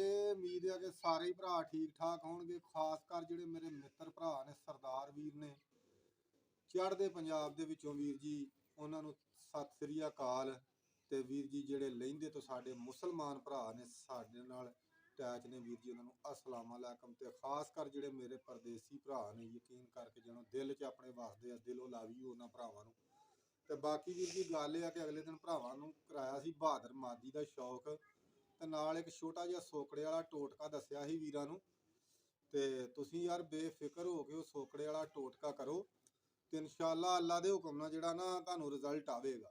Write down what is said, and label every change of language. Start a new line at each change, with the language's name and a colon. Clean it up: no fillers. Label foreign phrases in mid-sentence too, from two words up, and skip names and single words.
Punjabi: ਉਮੀਦ ਹੈ ਕਿ ਸਾਰੇ ਹੀ ਭਰਾ ਠੀਕ ਠਾਕ ਹੋਣਗੇ। ਖ਼ਾਸ ਕਰ ਜਿਹੜੇ ਮੇਰੇ ਮਿੱਤਰ ਭਰਾ ਨੇ ਸਰਦਾਰ ਵੀਰ ਨੇ ਚੜ੍ਹਦੇ ਪੰਜਾਬ ਦੇ ਵਿਚੋਂ ਵੀਰ ਜੀ, ਉਹਨਾਂ ਨੂੰ ਸਤ ਸ੍ਰੀ ਅਕਾਲ। ਤੇ ਵੀਰ ਜੀ ਜਿਹੜੇ ਲਹਿੰਦੇ ਤੋਂ ਸਾਡੇ ਮੁਸਲਮਾਨ ਭਰਾ ਨੇ ਸਾਡੇ ਨਾਲ ਅਟੈਚ ਨੇ ਵੀਰ ਜੀ, ਉਹਨਾਂ ਨੂੰ
Arabic: السلام عليكم.
Punjabi: ਤੇ ਖ਼ਾਸ ਕਰ ਜਿਹੜੇ ਮੇਰੇ ਪਰਦੇਸੀ ਭਰਾ ਨੇ, ਯਕੀਨ ਕਰਕੇ ਜਿਨ੍ਹਾਂ ਦਿਲ ਚ ਅਪਣੇ ਵਸਦੇ ਆ, ਦਿਲੋਂ ਲਾਵੀ ਉਹਨਾਂ ਭਰਾਵਾਂ ਨੂੰ। ਤੇ ਬਾਕੀ ਵੀਰ ਜੀ ਗੱਲ ਇਹ ਆ ਕਿ ਅਗਲੇ ਦਿਨ ਭਰਾਵਾਂ ਨੂੰ ਕਰਾਇਆ ਸੀ ਬਹਾਦਰ ਮਾਦੀ ਦਾ ਸ਼ੌਕ, ਤੇ ਨਾਲ ਇੱਕ ਛੋਟਾ ਜਿਹਾ ਸੋਕੜੇ ਵਾਲਾ ਟੋਟਕਾ ਦੱਸਿਆ ਸੀ ਵੀਰਾਂ ਨੂੰ। ਤੇ ਤੁਸੀਂ ਯਾਰ ਬੇਫਿਕਰ ਹੋ ਕੇ ਉਹ ਸੋਕੜੇ ਵਾਲਾ ਟੋਟਕਾ ਕਰੋ, ਤੇ ਇਨਸ਼ਾਅੱਲਾ ਅੱਲਾ ਦੇ ਹੁਕਮ ਨਾਲ ਜਿਹੜਾ ਨਾ ਤੁਹਾਨੂੰ ਰਿਜ਼ਲਟ ਆਵੇਗਾ।